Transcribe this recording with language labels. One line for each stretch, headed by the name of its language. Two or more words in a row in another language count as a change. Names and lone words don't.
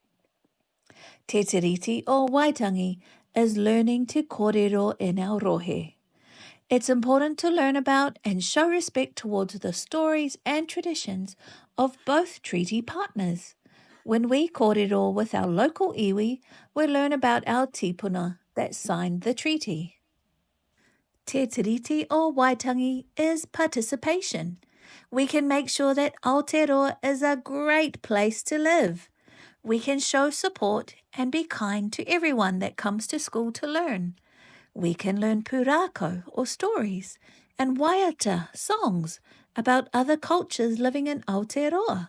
English: Te Tiriti or Waitangi is learning to kōrero in our rohe. It's important to learn about and show respect towards the stories and traditions of both treaty partners. When we kōrero with our local iwi, we learn about our tipuna that signed the treaty. Te Tiriti or Waitangi is participation. We can make sure that Aotearoa is a great place to live. We can show support and be kind to everyone that comes to school to learn. We can learn pūrākau or stories and waiata songs about other cultures living in Aotearoa.